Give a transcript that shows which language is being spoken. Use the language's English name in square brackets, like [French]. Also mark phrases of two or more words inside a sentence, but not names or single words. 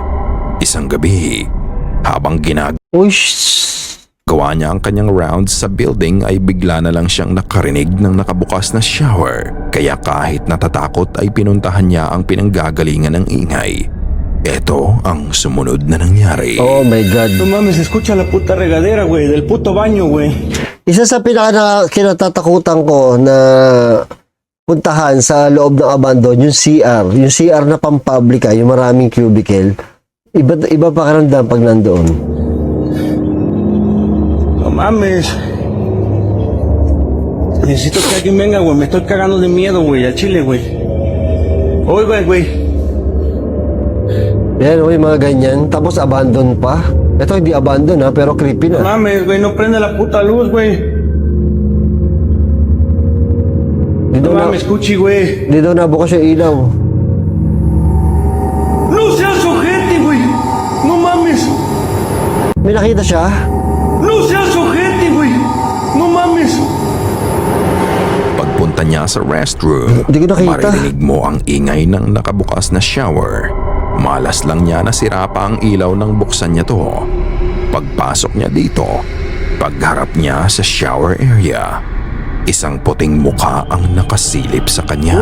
[Filipino] Isang gabi, habang Uy, gawa niya ang kanyang rounds sa building ay bigla na lang siyang nakarinig ng nakabukas na shower. Kaya kahit natatakot ay pinuntahan niya ang pinanggagalingan ng ingay. Ito ang sumunod na nangyari. [English] oh my God. [Spanish] No mames, escucha la puta regadera, güey, del puto baño, güey. [Filipino] Isa sa kinatatakutan ko na puntahan sa loob ng abandon, yung CR. Yung CR na pampublica, yung maraming cubicle. Iba pa karamdam pag nandoon. [Spanish] No mames. Necesito que alguien venga, güey. Me estoy cagando de miedo, güey, al chile, güey. Oiga, güey. [Filipino] Yan, uy, mga ganyan. Tapos abandon pa. Ito hindi abandon ha, pero creepy [Spanish] No [Filipino] na. [Spanish] mames, güey, no prende la puta luz, güey. [Filipino] Di [Spanish] No [Filipino] daw na, [Spanish] mames, Cuchi, güey. [Filipino] di daw nabukas yung ilaw. [Spanish] No seas ojete, güey. No mames. [Filipino] May nakita siya? [Spanish] No seas ojete, güey. No mames. [Filipino] Pagpunta niya sa restroom, Di ko nakita. maririnig mo ang ingay ng nakabukas na shower. Malas lang niya na sira pa ang ilaw nang buksan niya to. Pagpasok niya dito, pagharap niya sa [English] shower area, [Filipino] isang puting mukha ang nakasilip sa kanya.